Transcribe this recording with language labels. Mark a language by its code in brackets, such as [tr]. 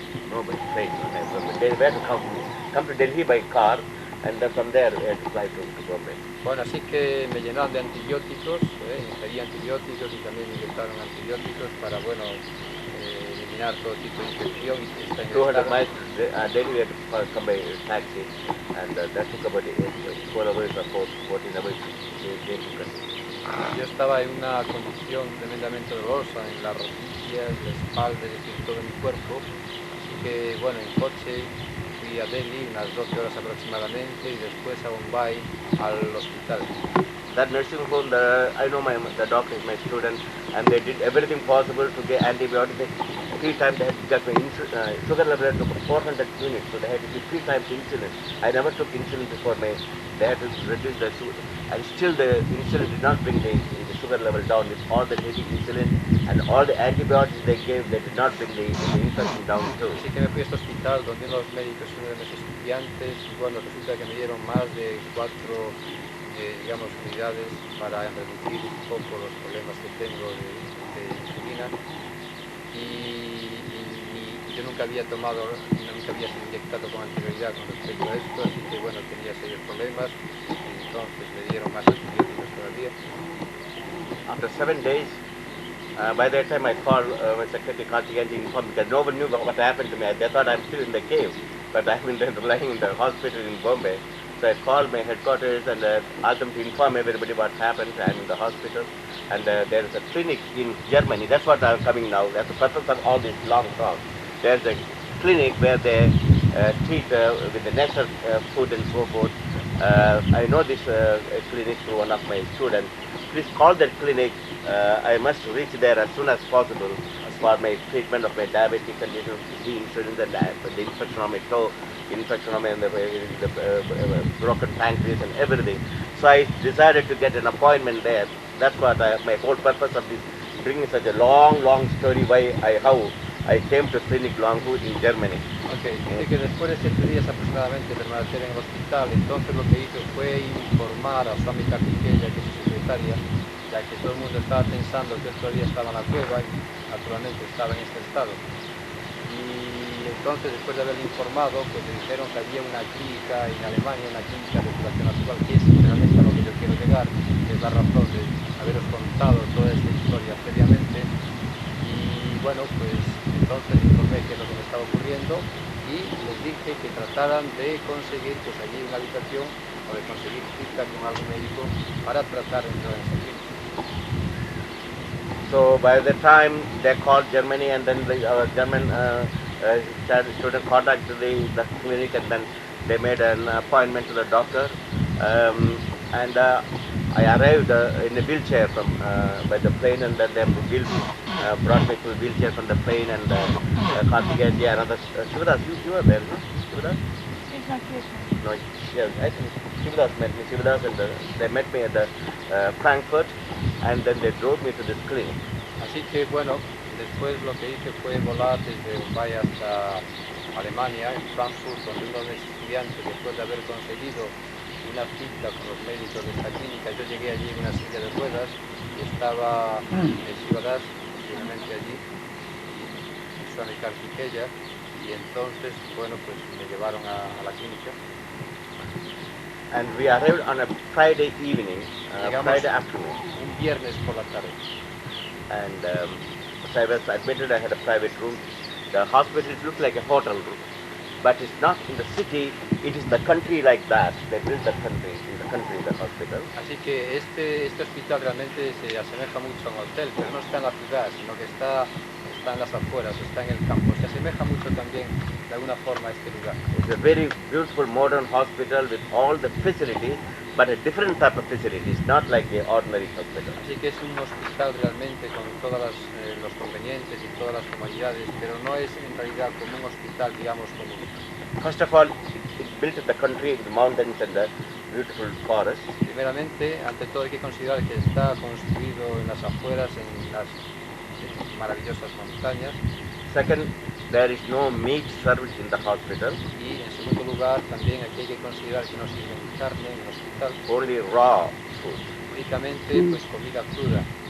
[en] No, by train. They were to come to Delhi by car, and then from there we had to fly to Bombay. [es] Bueno, así que me llenaron de antibióticos, ingerí antibióticos y también me inyectaron antibióticos para, bueno, eliminar todo tipo de infección. Y [en] 200 miles, Delhi we had to come by taxi, and that took about 12 hours or 14 hours to get to country. [es] Yo estaba en una condición tremendamente dolorosa en las rodillas, la espalda, es decir, todo mi cuerpo. Así que, bueno, en coche fui a Delhi unas 12 horas aproximadamente y después a Bombay al hospital. [en] That nursing home, I know the doctor is my student, and they did everything possible to get antibiotics. 3 times they had to get my sugar level had to 400 units, so they had to give 3 times insulin. I never took insulin before they had to reduce the sugar, and still the insulin did not bring the sugar level down. With all the taking insulin and all the antibiotics they gave, they did not bring the infection down too. [es] Así que me fui a este hospital donde unos médicos y uno de mis estudiantes, y bueno, resulta que me dieron más de 4 digamos, unidades para reducir un poco los problemas que tengo de insulina. Y yo nunca había sido inyectado con anterioridad con respecto a esto, así que bueno, tenía serios problemas, y entonces me dieron más antibióticos todavía. [en] After 7 days, by that time I called my secretary Karthik and informed because no one knew what happened to me. They thought I'm still in the cave, but I've been lying in the hospital in Bombay. So I called my headquarters and asked them to inform everybody what happened. I'm in the hospital, and there is a clinic in Germany. That's what I'm coming now. That's the purpose of all this long talk. There's a clinic where they treat with the natural food and so forth. I know this clinic through one of my students. Please call that clinic. I must reach there as soon as possible for my treatment of my diabetic condition, the insulin and the infection on my toe, infection on the broken pancreas and everything. So I decided to get an appointment there. That's what my whole purpose of this, bringing such a long story how I came to Clinic Longwood in Germany. [es] Ok, dice que después de 7 días aproximadamente de permanecer en el hospital, entonces lo que hizo fue informar a Suami Karthikeya, que es su secretaria, ya que todo el mundo estaba pensando que él todavía estaba en la cueva y naturalmente estaba en este estado. Y entonces, después de haberle informado, pues le dijeron que había una clínica en Alemania, una clínica de curación natural, que es realmente a lo que yo quiero llegar, que es la razón de haberos contado toda esta historia previamente. Y bueno, pues entonces informé qué es lo que me estaba ocurriendo y les dije que trataran de conseguir pues allí una habitación o de conseguir cita con algún médico para tratar dentro de esa clínica. [en] So by the time they called Germany, and then the German student contacted the clinic, and then they made an appointment to the doctor. And I arrived in a wheelchair by the plane, and then they brought me to a wheelchair from the plane, and Karthikeya, another Shivadas, you were there, no? Shivadas? No, yes, I think Shivadas met me. Shivadas, and they met me at the Frankfurt, and then they drove me to this clinic. [es] Así que bueno, después lo que hice fue volar desde Bombay hasta Alemania, en Frankfurt, donde uno de mis estudiantes, después de haber conseguido una cita con los médicos de esta clínica, yo llegué allí en una silla de ruedas y estaba Shivadas, finalmente allí, y Suami Karthikeya, y entonces, bueno, pues me llevaron a la clínica. [en] And we arrived on a Friday evening, Friday afternoon. [es] Un viernes por la tarde. [en] And so I was admitted. I had a private room. The hospital looked like a hotel room, but it's not in the city. It is the country like that. They built the country in the hospital. [es] Así que este hospital realmente se asemeja mucho a un hotel, pero no está en la ciudad, sino que está en las afueras, está en el campo. Se asemeja mucho también de alguna forma a este lugar. [en] It's a very beautiful modern hospital with all the facilities, but a different type of facilities, not like the ordinary hospital. [es] Así que es un hospital realmente con todos los convenientes y todas las comodidades, pero no es en realidad como un hospital, digamos, común. [en] First of all, it's built in the country with mountains and the beautiful forests. [es] Primeramente, ante todo hay que considerar que está construido en las afueras, en las maravillosas montañas. [en] Second, there is no meat service in the hospital. [es] Y en segundo lugar, también aquí hay que considerar que no sirven carne en el hospital. [en] Only raw food. [es] Únicamente pues comida cruda.